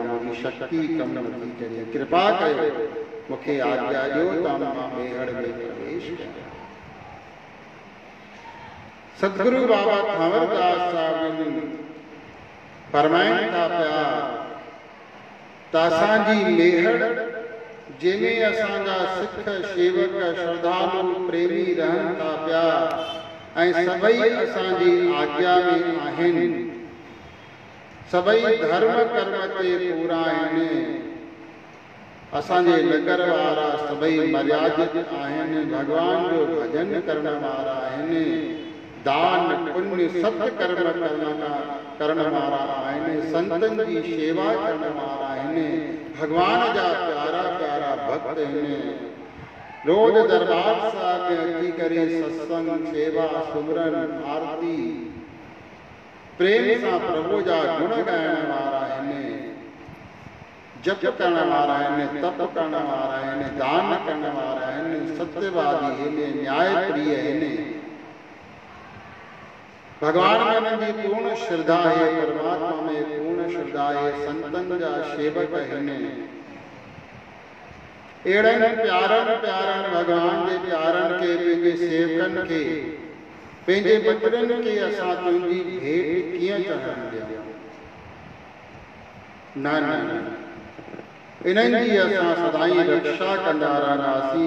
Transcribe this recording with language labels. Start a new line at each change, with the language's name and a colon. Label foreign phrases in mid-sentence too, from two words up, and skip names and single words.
Sindhi: मुंहिंजी शक्ति कम नथी करे। कृपा कयो, मूंखे आज्ञा ॾियो त मां मेहड़ में प्रवेश कयां। सतगुरु बाबा अमरदास साहिब फरमाइनि था पिया त असांजी मेहड़ जंहिंमें असांजा सिख सेवक श्रद्धालु प्रेमी रहनि था पिया ऐं सभई असांजी आज्ञा में आहिनि। सभई धर्म कर्म ते पूरा आहिनि। असांजे नगर वारा सभई मर्यादित आहिनि। भगवान जो भजन करण वारा आहिनि। दान पुण्य सत्य कर्म करण वारा आहिनि। संतनि जी शेवा करण वारा आहिनि। भगवान जा प्यारा प्यारा भक्त आहिनि। रोज दरबार साहिब में अची करे सत्संग, सेवा, सुमरन, आरती प्रेम सां प्रभु जा गुण ॻाइण वारा आहिनि। जप करण वारा आहिनि, तप करण वारा आहिनि, दान करण वारा आहिनि, सत्यवादी आहिनि, न्याय प्रिय आहिनि। भगवान में उन्हनि जी पूर्ण श्रद्धा है, परमात्मा में पूर्ण श्रद्धा है, संतन जा सेवक हिन। अहिड़नि प्यारनि प्यारनि भगवान जे प्यारनि खे, पंहिंजे सेवकनि खे, पंहिंजे बचड़नि खे असां तुंहिंजी भेंट कीअं चढ़ण ॾियूं? न, इन्हनि जी असां सदाई रक्षा कंदा रहंदासीं।